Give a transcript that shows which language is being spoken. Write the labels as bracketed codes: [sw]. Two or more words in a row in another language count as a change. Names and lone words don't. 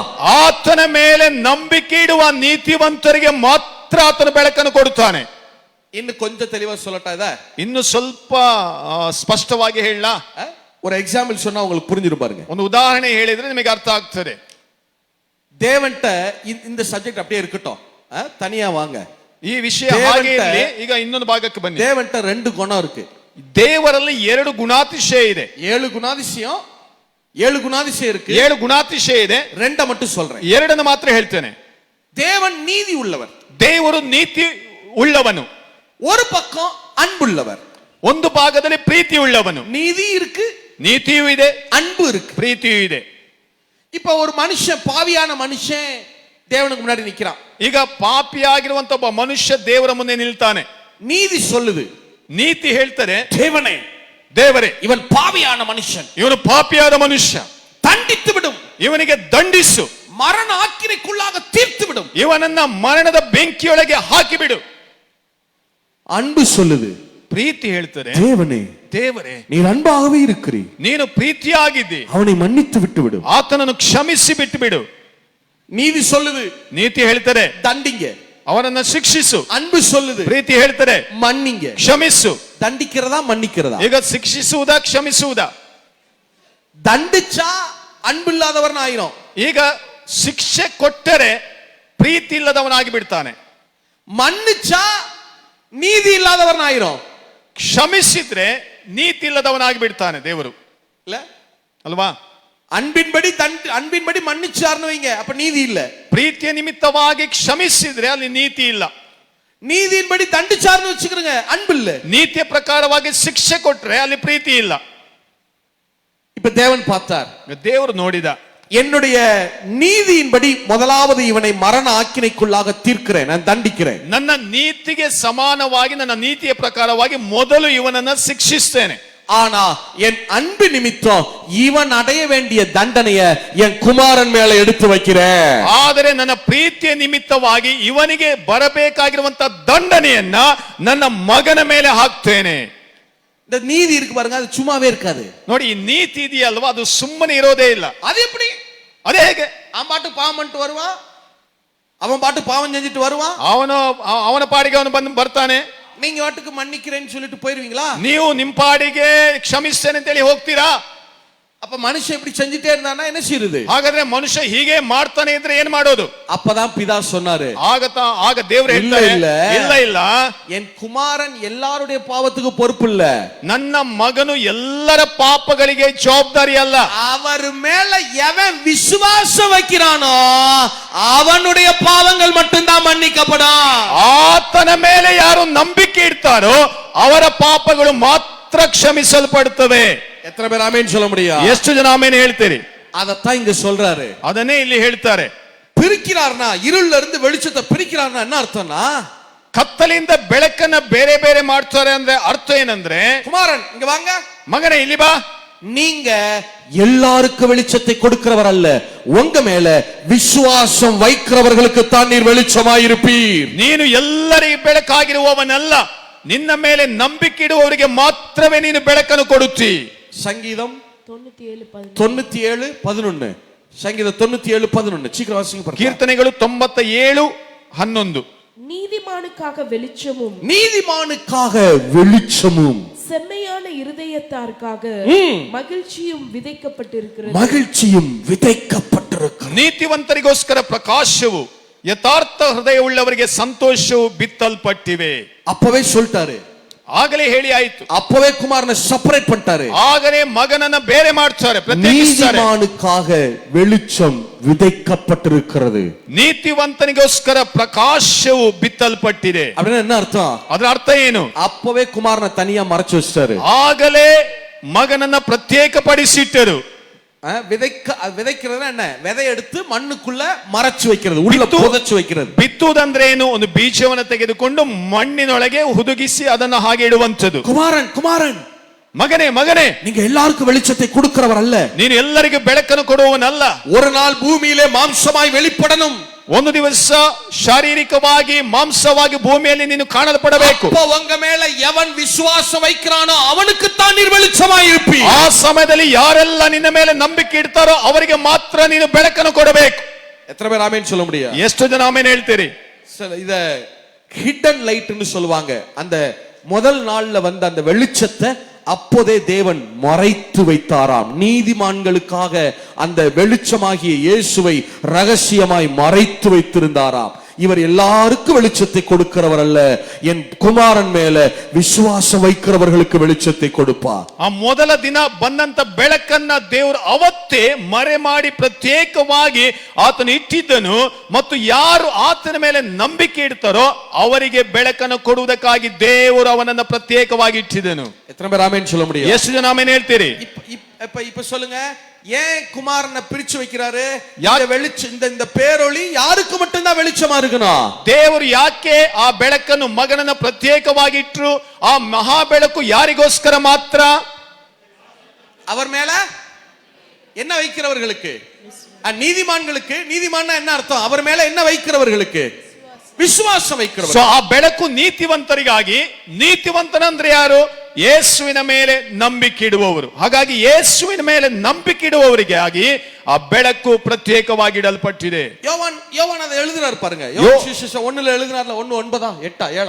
[kn] ಆತನ ಮೇಲೆ ನಂಬಿಕೆ ಇಡುವ ನೀತಿವಂತರಿಗೆ ಮಾತ್ರ ಆತನು ಬೆಳಕನ್ನು ಕೊಡುತ್ತಾನೆ. ಇನ್ನು ಕೊಂಚ [ta] தெளிவா சொல்லட்டா இத? [kn] ಇನ್ನು ಸ್ವಲ್ಪ ಸ್ಪಷ್ಟವಾಗಿ ಹೇಳಲಾ? [ta] ஒரு எக்ஸாம்பிள் சொன்னா உங்களுக்கு புரிஞ்சிரும் பாருங்க. [kn] ಒಂದು ಉದಾಹರಣೆ ಹೇಳಿದ್ರೆ ನಿಮಗೆ ಅರ್ಥ ಆಗ್ತದೆ. [ta] தேவன்ட்ட இந்த சப்ஜெக்ட் அப்படியே இருக்கட்டும், தனியா வாங்க. [kn] ಈ ವಿಷಯ ಹಾಗೆ ಇರಲಿ. ಈಗ ಇನ್ನೊಂದು ಭಾಗಕ್ಕೆ ಬನ್ನಿ. [ta] தேவன்ட்ட ரெண்டு குணம் இருக்கு. [kn] ದೇವರಲ್ಲಿ ಎರಡು ಗುಣಾತಿಶಯ ಇದೆ. [ta] 7 குணாதிசயம், 7 குணாதிசயம் இருக்கு. [kn] 7 ಗುಣಾತಿಶಯ ಇದೆ. [ta] ரெண்ட மட்டும் சொல்றேன். [kn] ಎರಡನ್ನು ಮಾತ್ರ ಹೇಳ್ತೇನೆ. [ta] தேவன் நீதி உள்ளவர். [kn] ದೇವರು ನೀತಿ ಉಳ್ಳವನು. [ta] ஒரு பக்கம் அன்புள்ளவர். [kn] ಒಂದು ಭಾಗದಲ್ಲಿ ಪ್ರೀತಿ ಉಳ್ಳವನು. [ta] நீதி இருக்கு, [kn] ನೀತಿಯೂ ಇದೆ, [ta] அன்பு இருக்கு, [kn] ಪ್ರೀತಿಯೂ ಇದೆ. [ta] இப்ப ஒரு மனுஷன், பாவியான மனுஷன் தேவனுக்கு முன்னாடி நிக்கிறான். [kn] ಈಗ ಪಾಪಿಯಾಗಿರುವಂತ ಒಬ್ಬ ಮನುಷ್ಯ ದೇವರ ಮುಂದೆ ನಿಲ್ತಾನೆ. [ta] நீதி சொல்லுது, [kn] ನೀತಿ ಹೇಳ್ತಾರೆ, [ta] தேவனே, [kn] ದೇವರೇ, [ta] இவன் பாவியான மனுஷன், [kn] ಇವನು ಪಾಪಿಯಾದ ಮನುಷ್ಯ, [ta] தண்டித்து விடும், [kn] ಇವನಿಗೆ ದಂಡಿಸು, [ta] மரண ஆக்கினைக்குள்ளாக தீர்த்து விடும், [kn] ಇವನನ್ನ ಮರಣದ ಬೆಂಕಿಯೊಳಗೆ ಹಾಕಿಬಿಡು. [ta] அன்பு சொல்லுது, [kn] ಪ್ರೀತಿ ಹೇಳ್ತಾರೆ, [ta] தேவனே, [kn] ದೇವರೇ, [ta] நீர் அன்பாகவே இருக்கிறீ, [kn] ನೀನು ಪ್ರೀತಿಯಾಗಿದ್ದಿ, [ta] அவனை மன்னித்து விட்டு விடும். [kn] ಆತನನ್ನು ಕ್ಷಮಿಸಿ ಬಿಟ್ಟು ಬಿಡು. [ta] நீதி சொல்லுது, [kn] ನೀತಿ ಹೇಳ್ತಾರೆ, [ta] தண்டிங்க. [kn] ಅವನನ್ನ ಶಿಕ್ಷಿಸು. [ta] அன்பு சொல்லுது, [kn] ಪ್ರೀತಿ ಹೇಳ್ತಾರೆ, [ta] மன்னிங்க. [kn] ಕ್ಷಮಿಸು. [ta] தண்டிக்கிறதா மன்னிக்கிறதா? [kn] ಈಗ ಶಿಕ್ಷಿಸುವುದಾ ಕ್ಷಮಿಸುವುದಾ? [ta] தண்டிச்சா அன்பு இல்லாதவன் ஆயிரும். [kn] ಈಗ ಶಿಕ್ಷೆ ಕೊಟ್ಟರೆ ಪ್ರೀತಿ ಇಲ್ಲದವನಾಗಿ ಬಿಡ್ತಾನೆ. [ta] மன்னிச்சா நீதி இல்லாதவன் ஆயிரும். [kn] ಕ್ಷಮಿಸಿದ್ರೆ ನೀತಿ ಇಲ್ಲದವನಾಗಿ ಬಿಡ್ತಾನೆ ದೇವರು, [ta] இல்ல [kn] ಅಲ್ವಾ? [ta] அன்பின்படி மன்னிச்சார்னு வைங்க, அப்ப நீதி இல்ல. [kn] ಪ್ರೀತಿಯ ನಿಮಿತ್ತವಾಗಿ ಕ್ಷಮಿಸಿದ್ರೆ ಅಲ್ಲಿ ನೀತಿ ಇಲ್ಲ. [ta] நீதியின்படி தண்டிச்சார்னு வச்சுக்கிறங்க, அன்பு இல்ல. [kn] ನೀತಿಯ ಪ್ರಕಾರವಾಗಿ ಶಿಕ್ಷೆ ಕೊಟ್ರೆ ಅಲ್ಲಿ ಪ್ರೀತಿ ಇಲ್ಲ. [ta] இப்ப தேவன் பார்த்தார், [kn] ದೇವರು ನೋಡಿದ, [ta] என்னுடைய நீதியின்படி முதலாவது இவனை மரண ஆக்கினைக்குள்ளாக தீர்க்கிறேன், நான் தண்டிக்கிறேன். [kn] ನನ್ನ ನೀತಿಗೆ ಸಮಾನವಾಗಿ, ನನ್ನ ನೀತಿಯ ಪ್ರಕಾರವಾಗಿ ಮೊದಲು ಇವನನ್ನ ಶಿಕ್ಷಿಸ್ತೇನೆ. [ta] ஆனா என் அன்பு நிமித்தம் இவன் அடைய வேண்டிய தண்டனையை என் குமாரன் மேல எடுத்து வைக்கிறேன். [kn] ಆದರೆ ನನ್ನ ಪ್ರೀತಿಯ ನಿಮಿತ್ತವಾಗಿ ಇವನಿಗೆ ಬರಬೇಕಾಗಿರುವಂತ ದಂಡನೆಯನ್ನ ನನ್ನ ಮಗನ ಮೇಲೆ ಹಾಕ್ತೇನೆ. [ta] இந்த நீதி இருக்கு பாருங்க, அது சும்மாவே இருக்காது. [kn] ನೋಡಿ, ಈ ನೀತಿ ಇದೆಯಲ್ವಾ, ಅದು ಸುಮ್ಮನೆ ಇರೋದೇ ಇಲ್ಲ. [ta] அது எப்படி? [kn] ಅದೇ ಹೇಗೆ? [ta] அவன் பாட்டு பாவம் பண்ணிட்டு வருவான், அவன் பாட்டு பாவம் செஞ்சுட்டு வருவான், [kn] ಅವನ ಪಾಡಿಗೆ ಅವನು ಬಂದು ಬರ್ತಾನೆ. [ta] நீங்க வாட்டுக்கு மன்னிக்கிறேன்னு சொல்லிட்டு போயிருவீங்களா? [kn] ನೀವು ನಿಮ್ಮ ಪಾಡಿಗೆ ಕ್ಷಮಿಸ್ತೇನೆ ಅಂತ ಹೇಳಿ ಹೋಗ್ತೀರಾ? [ta] அப்ப மனுஷன் இப்படி செஞ்சுட்டே இருந்தானா என்ன செய்யுது? [kn] ಹಾಗಾದ್ರೆ ಮನುಷ್ಯ ಹೀಗೆ ಮಾಡ್ತಾನೆ ಇದ್ರೆ ಏನ್ ಮಾಡೋದು? [ta] அப்பதான் பிதா சொன்னாரு, [kn] ಆಗ ದೇವರು ಹೇಳ್ತಾರೆ, ಇಲ್ಲ ಇಲ್ಲ, [ta] என் குமாரன் எல்லாருடைய பாவத்துக்கு பொறுப்பு இல்ல, [kn] ನನ್ನ ಮಗನು ಎಲ್ಲರ ಪಾಪಗಳಿಗೆ ಜವಾಬ್ದಾರಿ ಅಲ್ಲ. [ta] அவர் மேல எவன் விசுவாசம் வைக்கிறானோ அவனுடைய பாவங்கள் மட்டும்தான் மன்னிக்கப்படும். [kn] ಆತನ ಮೇಲೆ ಯಾರು ನಂಬಿಕೆ ಇಡ್ತಾರೋ ಅವರ ಪಾಪಗಳು ಮಾತ್ರ ಕ್ಷಮಿಸಲ್ಪಡುತ್ತವೆ. [ta] எத்தனை பேர் ஆமென் சொல்ல முடியும்? [kn] ಎಷ್ಟು ಜನ ಆಮೇನ್ ಹೇಳ್ತೀರಿ? [ta] அதத்தான் இங்க சொல்றாரு. [kn] ಅದನ್ನೇ ಇಲ್ಲಿ ಹೇಳ್ತಾರೆ. [ta] பிரிக்கிறார்னா, இருள்ல இருந்து வெளிச்சத்தை பிரிக்கிறார்னா என்ன அர்த்தம்னா, [kn] ಕತ್ತಲಿಂದ ಬೆಳಕನ್ನ ಬೇರೆ ಬೇರೆ ಮಾಡ್ತಾರೆ ಅಂದ್ರೆ ಅರ್ಥ ಏನಂದ್ರೆ, [ta] குமாரன் இங்க வாங்க, [kn] ಮಗನೇ ಇಲ್ಲಿ ಬಾ, [ta] நீங்க எல்லாருக்கும் வெளிச்சத்தை கொடுக்கிறவர் அல்ல, உங்க மேல விசுவாசம் வைக்கிறவர்களுக்கு தான் நீர் வெளிச்சமாயிருப்பீர். [kn] ನೀನು ಎಲ್ಲರಿಗೂ ಬೆಳಕಾಗಿರುವವನಲ್ಲ, ನಿನ್ನ ಮೇಲೆ ನಂಬಿಕೆ ಇಡುವವರಿಗೆ ಮಾತ್ರವೇ ನೀನು ಬೆಳಕನ್ನು ಕೊಡುತ್ತಿ. [ta] சங்கீதம் 97:11. சங்கீதம் 97:11 சீக்கிரம் வாசிங்க. [kn] ಕೀರ್ತನೆಗಳು 97:11. [ta] நீதிமானுக்காக வெளிச்சமும், நீதிமானுக்காக வெளிச்சமும், செம்மையான இருதயத்தாருக்காக மகிழ்ச்சியும் விதைக்கப்பட்டிருக்கிறது. மகிழ்ச்சியும் விதைக்கப்பட்டிருக்கிறது. [kn] ನೀತಿವಂತರಿಗೋಸ್ಕರ ಪ್ರಕಾಶವು, ಯಥಾರ್ಥ ಹೃದಯವುಳ್ಳವರಿಗೆ ಸಂತೋಷವು ಬಿತ್ತಲ್ಪಟ್ಟಿವೆ. [ta] அப்பவே சொல்லிட்டாரு, [kn] ಆಗಲೇ ಹೇಳಿ ಆಯ್ತು. [ta] அப்பவே குமாரனை செப்பரேட் பண்ணிட்டாரு. [kn] ಆಗಲೇ ಮಗನನ್ನ ಬೇರೆ ಮಾಡ್ತಾರೆ, ಪ್ರತ್ಯೇಕಿಸ್ತಾರೆ. [ta] நீதிமானுக்காக வெளிச்சம் விதைக்கப்பட்டிருக்கிறது. [kn] ನೀತಿವಂತನಿಗೋಸ್ಕರ ಪ್ರಕಾಶವು ಬಿತ್ತಲ್ಪಟ್ಟಿದೆ. [ta] அப்படின்னா என்ன அர்த்தம்? [kn] ಅದರ ಅರ್ಥ ಏನು? [ta] அப்பவே குமாரனை தனியா மறைச்சு வச்சிட்டாரு. [kn] ಆಗಲೇ ಮಗನನ್ನ ಪ್ರತ್ಯೇಕಪಡಿಸಿಟ್ಟರು. [ta] விதைக்கிறது என்ன? விதை எடுத்து மண்ணுக்குள்ள மறைச்சு வைக்கிறது, உள்ள புதைச்சு வைக்கிறது. [kn] ಬಿತ್ತುವುದಂದ್ರೆ ಏನು? ಒಂದು ಬೀಜವನ್ನು ತೆಗೆದುಕೊಂಡು ಮಣ್ಣಿನೊಳಗೆ ಹುದುಗಿಸಿ ಅದನ್ನು ಹಾಗೆ ಇಡುವಂತದ್ದು. [ta] குமாரன், குமாரன், [kn] ಮಗನೇ, ಮಗನೇ, [ta] நீங்க எல்லாருக்கும் வெளிச்சத்தை கொடுக்கிறவர் அல்ல, [kn] ನೀನು ಎಲ್ಲರಿಗೂ ಬೆಳಕನ್ನು ಕೊಡುವವನಲ್ಲ. [ta] ஒரு நாள் பூமியிலே மாம்சமாய் வெளிப்படணும். [kn] ಒಂದು ದಿವಸ ಶಾರೀರಿಕವಾಗಿ ಮಾಂಸವಾಗಿ ಭೂಮಿಯಲ್ಲಿ ನೀನು ಕಾಣಲ್ಪಡಬೇಕು. [ta] உங்க மேல எவன் விசுவாசம் வைக்கிறானோ அவனுக்கு தான் நீர் வெளிச்சமாய் இருப்பீர். [kn] ಆ ಸಮಯದಲ್ಲಿ ಯಾರೆಲ್ಲ ನಿನ್ನ ಮೇಲೆ ನಂಬಿಕೆ ಇಡ್ತಾರೋ ಅವರಿಗೆ ಮಾತ್ರ ನೀನು ಬೆಳಕನ್ನು ಕೊಡಬೇಕು. [ta] எத்தனை பேர் ஆமென் சொல்ல முடியும்? [kn] ಎಷ್ಟು ಜನ ಆಮೆನ್ ಹೇಳ್ತೀರಿ? [ta] இத [en] hidden light [ta] சொல்லுவாங்க. அந்த முதல் நாள்ல வந்த அந்த வெளிச்சத்தை அப்போதே தேவன் மறைத்து வைத்தாராம். நீதிமான்களுக்காக அந்த வெளிச்சமாகிய இயேசுவை ரகசியமாய் மறைத்து வைத்திருந்தாராம். இவர் எல்லாருக்கும் வெளிச்சத்தை கொடுக்கிறவர் அல்ல, என் குமாரன் மேல விசுவாசம் வைக்கிறவர்களுக்கு வெளிச்சத்தை கொடுப்பார். [kn] ಆ ಮೊದಲ ದಿನ ಬಂದಂತ ಬೆಳಕನ್ನ ದೇವರು ಅವತ್ತೇ ಮರೆ ಮಾಡಿ ಪ್ರತ್ಯೇಕವಾಗಿ ಆತನು ಇಟ್ಟಿದ್ದನು. ಮತ್ತು ಯಾರು ಆತನ ಮೇಲೆ ನಂಬಿಕೆ ಇಡ್ತಾರೋ ಅವರಿಗೆ ಬೆಳಕನ್ನು ಕೊಡುವುದಕ್ಕಾಗಿ ದೇವರು ಅವನನ್ನ ಪ್ರತ್ಯೇಕವಾಗಿ ಇಟ್ಟಿದ್ದನು. [ta] எத்தனை பேர் ஆமென் சொல்ல முடியும்? [kn] ಎಷ್ಟು ಜನ ಆಮೆನ್ ಹೇಳ್ತೀರಿ? [ta] இப்ப சொல்லுங்க, ஏன் குமாரனை பிரிச்சு வைக்கிறாரு? வெளிச்சம், இந்த பேரொளி யாருக்கு மட்டும்தான் வெளிச்சமா இருக்கணும்? [kn] ದೇವರು ಯಾಕೆ ಆ ಬೆಳಕನ್ನು ಮಗನನ್ನ ಪ್ರತ್ಯೇಕವಾಗಿ ಇಟ್ರು? ಆ ಮಹಾ ಬೆಳಕು ಯಾರಿಗೋಸ್ಕರ ಮಾತ್ರ? [ta] அவர் மேல என்ன வைக்கிறவர்களுக்கு? நீதிமான்களுக்கு. நீதிமான்னா என்ன அர்த்தம்? அவர் மேல என்ன வைக்கிறவர்களுக்கு? விசுவாச வைக்றவரு. [kn] ಸೊ ಆ ಬೆಳಕು ನೀತಿವಂತರಿಗಾಗಿ. ನೀತಿವಂತನಂದ್ರೆ ಯಾರು? ಯೇಸುವಿನ ಮೇಲೆ ನಂಬಿಕೆ ಇಡುವವರು. ಹಾಗಾಗಿ ಯೇಸುವಿನ ಮೇಲೆ ನಂಬಿಕೆ ಇಡುವವರಿಗಾಗಿ ಆ ಬೆಳಕು ಪ್ರತ್ಯೇಕವಾಗಿ ಇಡಲ್ಪಟ್ಟಿದೆ. [ta] யோவான் அதை எழுதுறாரு பாருங்க. யோவான் சுவிசேஷம் 1ல எழுதுறாருல, 1:9 8 7